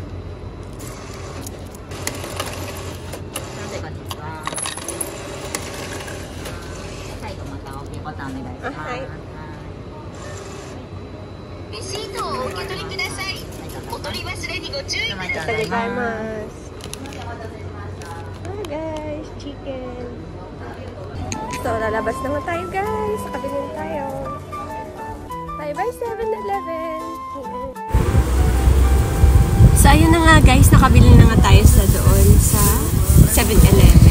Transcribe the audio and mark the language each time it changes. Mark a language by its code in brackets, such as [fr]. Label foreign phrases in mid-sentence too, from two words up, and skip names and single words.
[ja] 最後また OK ボタンお願いします。レシートをお受け取りください。お取り忘れにご注意ください。ありがとうございます。 [en] Hi guys, chicken. [tl] So, lalabas na nga tayo guys. Nakabili na tayo. Bye-bye 7-Eleven. So, ayun na nga guys. Nakabili na nga tayo sa doon sa 7-Eleven.